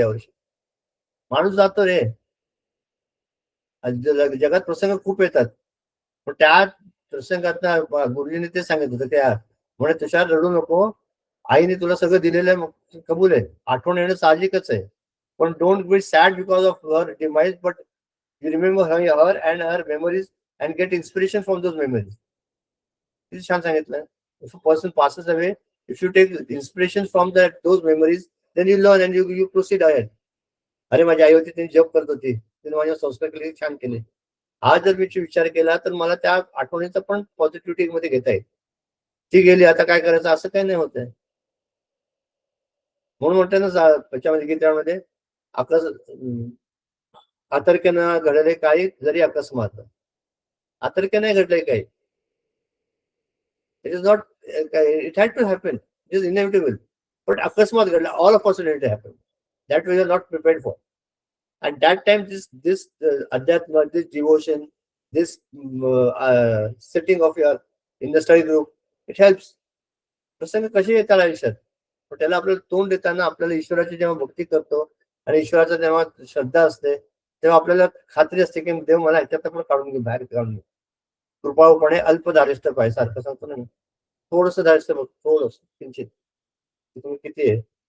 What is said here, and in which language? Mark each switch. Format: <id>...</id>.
<mr>यावर्षी माणूस जातो रे, जगात प्रसंग खूप येतात, पण त्या प्रसंगात गुरुजीने ते सांगितलं होतं त्या म्हणे तुषार रडू नको, आईने तुला सगळं दिलेलं आहे, कबूल आहे, आठवण येणं साहजिकच आहे, पण</mr> <en>Don't be sad because of her demise, but you remember her and her memories and get inspiration from those memories.</en> <mr>किती छान सांगितलं.</mr> <en>If a person passes away, If you take inspiration from those memories, then you learn and you proceed ahead.</en> <mr>अरे माझी आई होती, तिने जप करत होती, तिने माझ्या संस्कार केले, छान केले. आज जर मी विचार केला तर मला त्या आठवणीचा पण पॉझिटिव्हिटी मध्ये घेता येईल. ती गेली, आता काय करायचं, असं काही नाही होत आहे. म्हणून म्हणते ना त्याच्यामध्ये गीतेमध्ये आतर्क्यानं घडले काही जरी अकस्मात. आतर्क्य नाही घडलंय काही.</mr> <en>It is not, it had to happen. It is inevitable. But</en> <mr>अकस्मात घडला,</mr> <en>all of us it happened. That we are not prepared for. And that time, this adhyatma, this devotion, this setting of your in the study group, it helps.</en> <mr>प्रसंग कसे येतात आयुष्यात, पण त्याला आपल्याला तोंड देताना आपल्याला ईश्वराची जेव्हा भक्ती करतो आणि ईश्वराचा जेव्हा श्रद्धा असते, तेव्हा आपल्याला खात्री असते की देव मला ह्याच्यात पण काढून घे, बाहेर काढून घे. कृपाळूपणे अल्प धारिष्ठ पाहिजे, सारखं सांगतो ना मी. थोडस धारिष्ठ बघ, थोडस किंचित, तुम्ही किती आहे.</mr>